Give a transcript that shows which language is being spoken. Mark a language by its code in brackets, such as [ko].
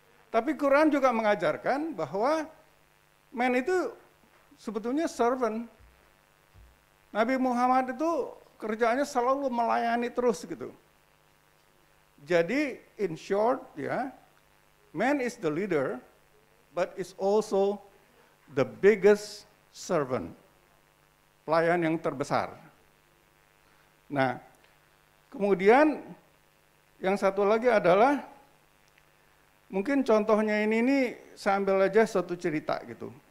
[id] Tapi Quran juga mengajarkan bahwa man itu sebetulnya servant. Nabi Muhammad itu kerjaannya selalu melayani terus gitu. [en] Jadi in short ya, man is the leader, but is also the biggest servant. [id] Pelayan yang terbesar. Nah, kemudian yang satu lagi adalah, mungkin contohnya ini saya ambil aja satu cerita gitu.